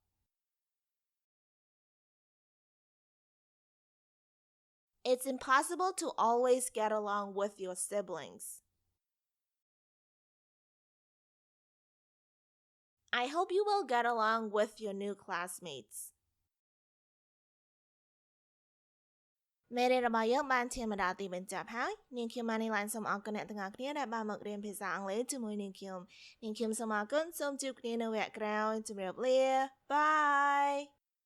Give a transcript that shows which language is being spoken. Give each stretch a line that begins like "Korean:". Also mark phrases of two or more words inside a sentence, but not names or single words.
English: It's impossible to always get along with your siblings. I hope you will get along with your new classmates.
Khmer: មេរៀនរបស់យើងបានឈានមកដល់ទីបញ្ចប់ហើយនាងខ្ញុំ Manylen សូមអរគុណអ្នកទាំងអស់គ្នាដែលបានមករៀនភាសាអង់គ្លេសជាមួយនាងខ្ញុំសូមអរគុណសូមជួបគ្នានៅវគ្គក្រោយជម្រាបលា Bye